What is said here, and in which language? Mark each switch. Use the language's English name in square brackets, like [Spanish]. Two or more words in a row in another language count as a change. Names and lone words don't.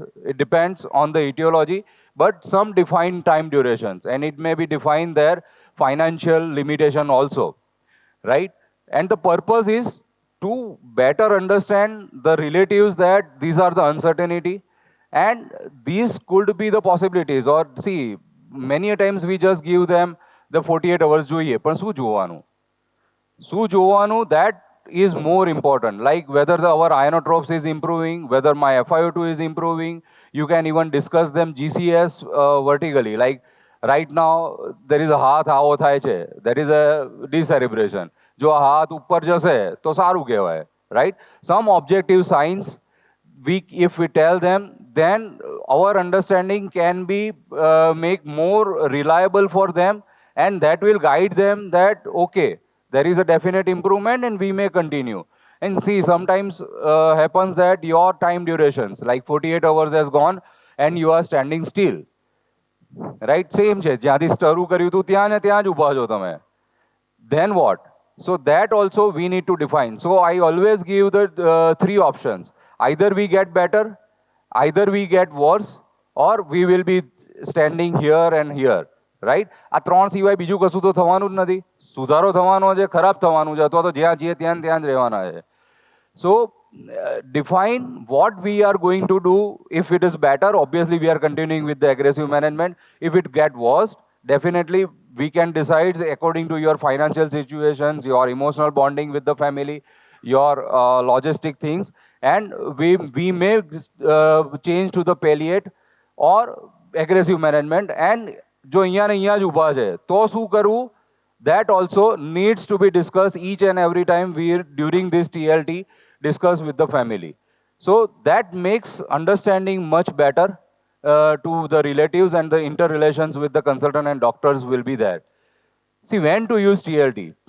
[English] It depends on the etiology, but some defined time durations, and it may be defined there financial limitation also, right? And the purpose is to better understand the relatives that these are the uncertainty and these could be the possibilities. Or see, many a times we just give them the 48 hours [Gujarati] જોઈએ પણ શું જોવાનું [English] that is more important, like whether our ionotropes is improving, whether my FiO2 is improving. You can even discuss them GCS vertically, like right now there is a [Gujarati] હાથ આવો થાય છે, [English] there is a decerebration. [Gujarati] જો આ હાથ ઉપર જશે તો સારું કહેવાય, [English] right? Some objective signs, if we tell them, then our understanding can be make more reliable for them, and that will guide them that okay, there is a definite improvement and we may continue. And see, sometimes happens that your time durations like 48 hours has gone and you are standing still, right? [Gujarati] Same છે, જ્યાંથી સ્ટરું કર્યું હતું ત્યાં ને ત્યાં જ ઊભા છો તમે. [English] Then what? So that also we need to define. So I always give the three options. Either we get better, either we get worse, or we will be standing here and here, right? [Gujarati] આ ત્રણ સિવાય બીજું કશું તો થવાનું જ નથી. સુધારો થવાનો છે, ખરાબ થવાનું છે, અથવા તો જ્યાં જઈએ ત્યાં ને ત્યાં જ રહેવાના છે. [English] So define what we are going to do. If it is better, obviously we are continuing with the aggressive management. If it get worse, definitely we can decide according to your financial situations, your emotional bonding with the family, your logistic things, and we may change to the palliate or aggressive management. [Gujarati] And જો અહીંયા ને અહીંયા જ ઊભા છે તો શું કરવું, [English] that also needs to be discussed each and every time we during this TLT discuss with the family. So that makes understanding much better to the relatives, and the interrelations with the consultant and doctors will be there. See, when to use TLT?